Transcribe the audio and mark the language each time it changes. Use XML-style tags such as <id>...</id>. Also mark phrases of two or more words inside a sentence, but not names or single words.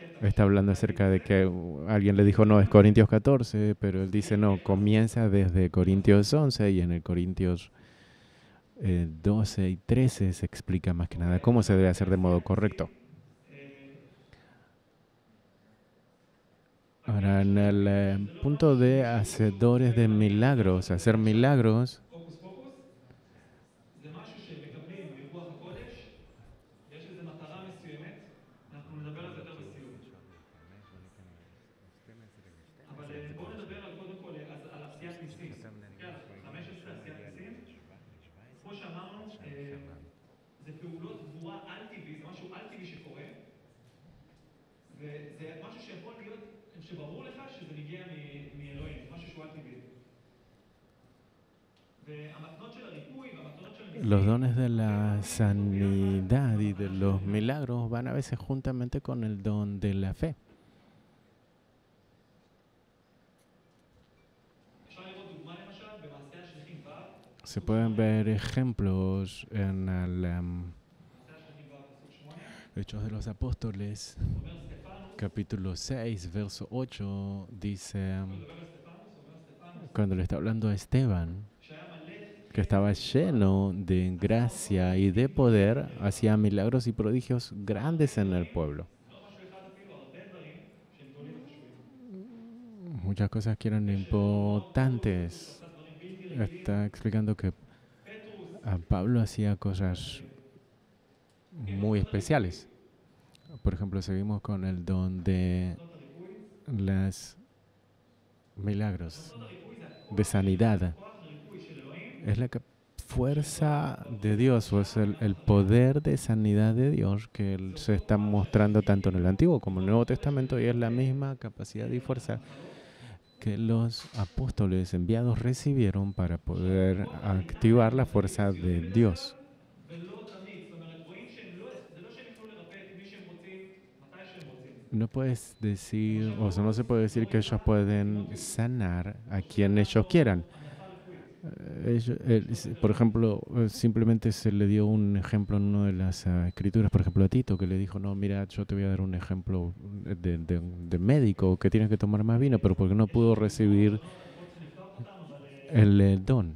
<es>está hablando acerca de que alguien le dijo, no, es Corintios 14, pero él dice, no, comienza desde Corintios 11 y en el Corintios 12 y 13 se explica más que nada cómo se debe hacer de modo correcto. Ahora, en el punto de hacedores de milagros, hacer milagros,</es> <he>הוקוס פוקוס זה משהו שמקבלים מרוח הקודש, יש איזו מטרה מסוימת, אנחנו נדבר על זה יותר בסיום. אבל בואו נדבר על קודם כל על עשיית ניסים. כן, 15 עשיית ניסים. כמו שאמרנו, זה פעולות גבורה על-טבעי, זה משהו על-טבעי שקורה, וזה משהו שיכול להיות, שברור לך שזה מגיע מאלוהים, זה משהו שהוא על-טבעי. והמתנות של הריפוי והמתנות של הניסים,</he> <es>los dones de la sanidad y de los milagros van a veces juntamente con el don de la fe.</es> <he>אפשר לראות דוגמה למשל במעשי השליחים ו',</he> <es>Se pueden ver ejemplos en el</es> <he>מעשי השליחים ו' פסוק 8,</he> <es>Hechos de los Apóstoles,</es> <he>אומר סטפנוס,</he> <es>capítulo 6, verso 8, dice,</es> <he>מדבר על סטפנוס, אומר סטפנוס,</he> <es>cuando le está hablando a Esteban,</es> <he>שהיה מלא,</he> <es>que estaba lleno de gracia y de poder, hacía milagros y prodigios grandes en el pueblo.</es> <he>לא משהו אחד אפילו, הרבה דברים שהם גדולים וחשובים.</he> <es>Muchas cosas que eran importantes.</es> <he>עשה דברים בלתי רגילים.</he> <es>Está explicando que פטרוס, a Pablo hacía cosas muy especiales. Por ejemplo, seguimos con el don de</es> <he>מתנות הריפוי,</he> <es>los milagros,</es> <he>מתנות הריפוי זה</he> <es>de sanidad.</es> <he>הכוח הריפוי של אלוהים,</he> <es>Es la fuerza de Dios, o es el poder de sanidad de Dios que se está mostrando tanto en el Antiguo como en el Nuevo Testamento, y es la misma capacidad y fuerza que los apóstoles enviados recibieron para poder activar la fuerza de Dios.</es> <he>ולא תמיד, זאת אומרת, רואים שהם לא, זה לא שהם יוכלו לרפא את מי שהם רוצים, מתי שהם רוצים.</he> <es>No puedes decir, o sea, no se puede decir que ellos pueden sanar a quien ellos quieran. Por ejemplo, simplemente se le dio un ejemplo en una de las escrituras, por ejemplo a Tito, que le dijo, no, mira, yo te voy a dar un ejemplo de médico, que tienes que tomar más vino, pero porque no pudo recibir el don.</es>